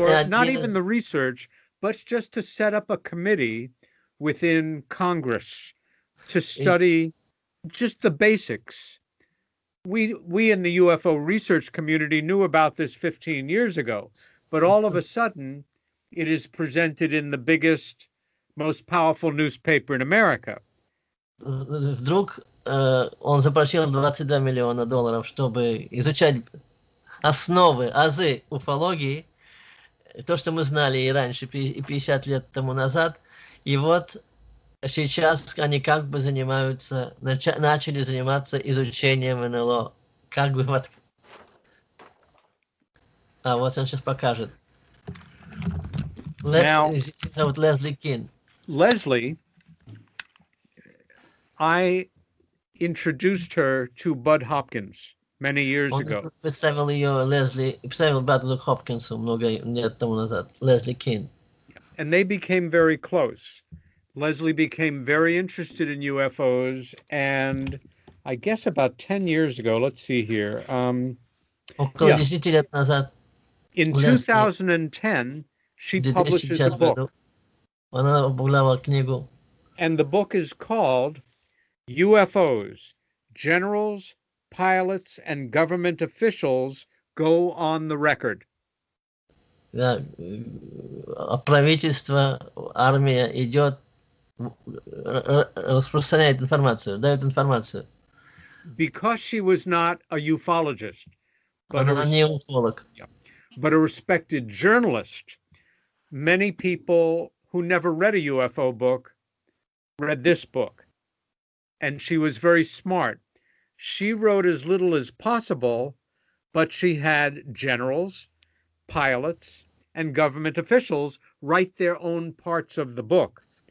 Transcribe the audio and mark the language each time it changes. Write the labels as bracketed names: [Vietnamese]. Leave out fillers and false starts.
[English] For not even the research, but just to set up a committee within Congress to study just the basics. We in the UFO research community knew about this 15 years ago, but all of a sudden it is presented in the biggest, most powerful newspaper in America. [Russian] Вдруг он запросил $22 миллиона, чтобы изучать основы, азы уфологии, то, что мы знали и раньше, и 50 лет тому назад, и вот сейчас они как бы занимаются, начали заниматься изучением НЛО. Как бы вот... А вот он сейчас покажет. Зовут Лесли Кин. [English] Leslie, I introduced her to Bud Hopkins many years ago. [Russian] Представил ее Лесли, представил Бадлу Хопкинсу много лет тому назад. Лесли Кин. [English] And they became very close. Leslie became very interested in UFOs, and I guess about 10 years ago, let's see here. [Russian] Около 10 лет назад. [English] In 2010, she publishes a book. [Russian] Она объявила книгу. [English] And the book is called UFOs, Generals, Pilots, and Government Officials Go on the Record. [Russian] Да, правительство, армия идет, распространяет информацию, дает информацию. [English] Because she was not a ufologist, but [Russian] Она не уфолог. [English] But a respected journalist, many people who never read a UFO book read this book. And she was very smart. She wrote as little as possible, but she had generals, pilots, and government officials write their own parts of the book.